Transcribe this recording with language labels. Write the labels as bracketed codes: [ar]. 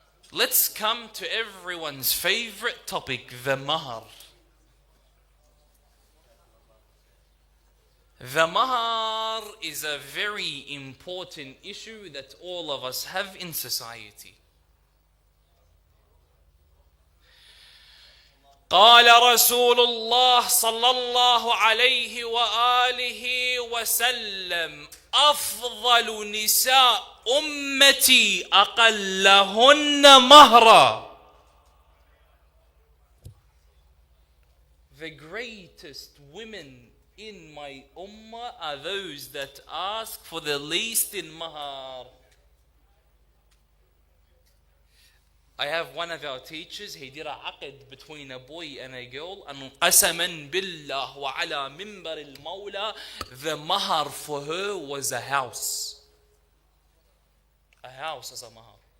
[en] Let's come to everyone's favorite topic, the mahar. The mahar is a very important issue that all of us have in society. [ar] قال رسول الله صلى الله عليه وآله وسلم أفضل نساء أمتي أقلهن مهرا. [en] The greatest women in my ummah are those that ask for the least in mahar. I have one of our teachers, he did a aqd between a boy and a girl, and [ar] qasaman billah wa ala mimbar al-mawla, [en] the mahar for her was a house. A house as a mahar.